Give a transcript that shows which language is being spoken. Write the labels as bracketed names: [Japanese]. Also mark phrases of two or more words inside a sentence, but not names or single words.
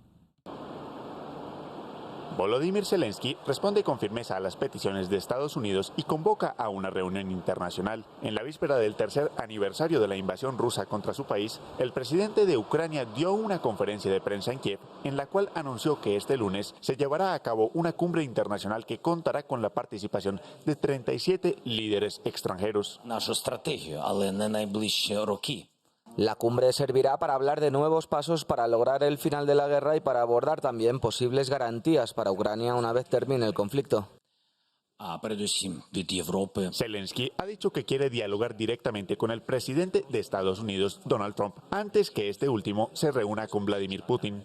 [Spanish] Volodymyr Zelensky responde con firmeza a las peticiones de Estados Unidos y convoca a una reunión internacional. En la víspera del tercer aniversario de la invasión rusa contra su país, el presidente de Ucrania dio una conferencia de prensa en Kiev, en la cual anunció que este lunes se llevará a cabo una cumbre internacional que contará con la participación de 37 líderes extranjeros. [Ukrainian] Нашу стратегію, але не найближчі роки. [Spanish] La cumbre servirá para hablar de nuevos pasos para lograr el final de la guerra y para abordar también posibles garantías para Ucrania una vez termine el conflicto. Zelensky ha dicho que quiere dialogar directamente con el presidente de Estados Unidos, Donald Trump, antes que este último se reúna con Vladimir Putin.